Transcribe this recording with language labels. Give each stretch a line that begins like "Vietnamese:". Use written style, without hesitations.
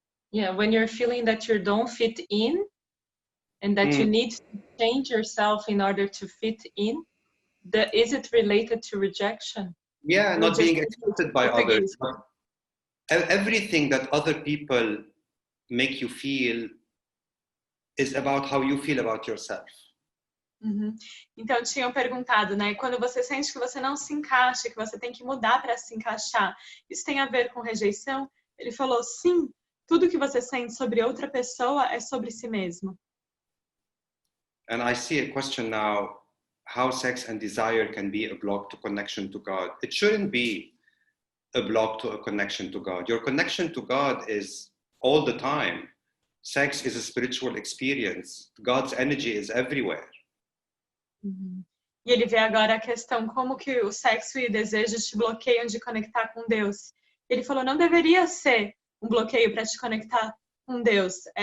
English: Yeah, when you're feeling that you don't fit in and that you need to change yourself in order to fit in, is it related to rejection? Yeah, not being accepted by others. Everything that other people make you feel is about how you feel about yourself.
Portuguese: Então, tinham perguntado, né? Quando você sente que você não se encaixa, que você tem que mudar para se encaixar, isso tem a ver com rejeição? Ele falou, sim, tudo que você sente sobre outra pessoa é sobre si mesmo.
English: And I see a question now, how sex and desire can be a block to connection to God. It shouldn't be a block to a connection to God. Your connection to God is all the time. Sex is a spiritual experience. God's energy is everywhere.
Portuguese: E ele vê agora a questão, como que o sexo e o desejo te bloqueiam de conectar com Deus. Ele falou, não deveria ser um bloqueio para te conectar com Deus.